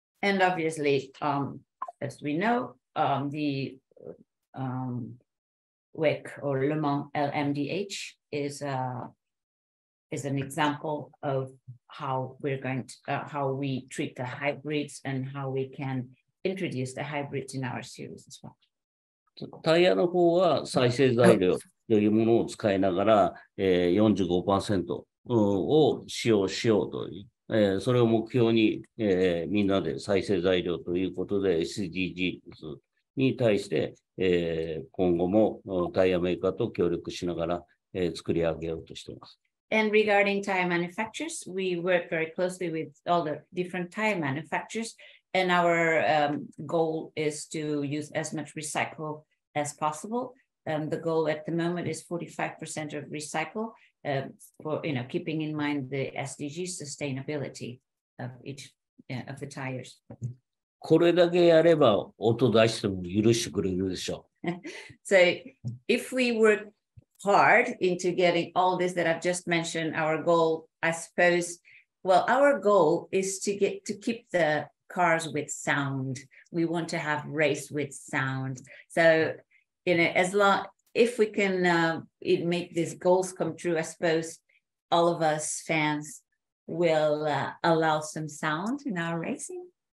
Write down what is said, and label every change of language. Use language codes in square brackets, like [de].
[en] And obviously, as we know, the WEC or Le Mans LMDH is an example of how we're going to, how we treat the hybrids and how we can introduce the hybrids in our series as well. [ja] タイヤの方は再生材料というものを使いながら、45% を使用しようという、それを目標に、みんなで再生材料ということで SDGs に対して、今後もタイヤメーカーと協力しながら、作り上げようとしています。 [en] And regarding tire manufacturers, we work very closely with all the different tire manufacturers, and our goal is to use as much recycle as possible. The goal at the moment is 45% of recycle, for keeping in mind the SDG sustainability of each of the tires. [ja] これだけやれば音出しても許してくれるでしょう。 [en] So if we work hard into getting all this that I've just mentioned, our goal, I suppose, well, our goal is to keep the cars with sound. We want to have race with sound. So, if we can make these goals come true, I suppose all of us fans will allow some sound in our racing.